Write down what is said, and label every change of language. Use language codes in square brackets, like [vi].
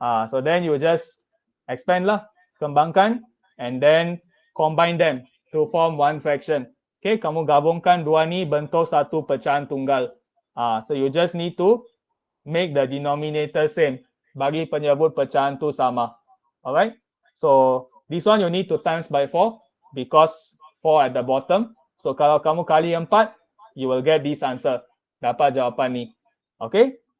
[en] So then you just expand lah, kembangkan, and then combine them to form one fraction. [ms] Okay, kamu gabungkan dua ni bentuk satu pecahan tunggal. [en] So you just need to make the denominator same. [ms] Bagi penyebut pecahan tu sama. [en] Alright? So this one you need to times by 4 because 4 at the bottom. So [ms] kalau kamu kali 4, [en] you will get this answer. [ms] Dapat jawapan ni. [en] Okay?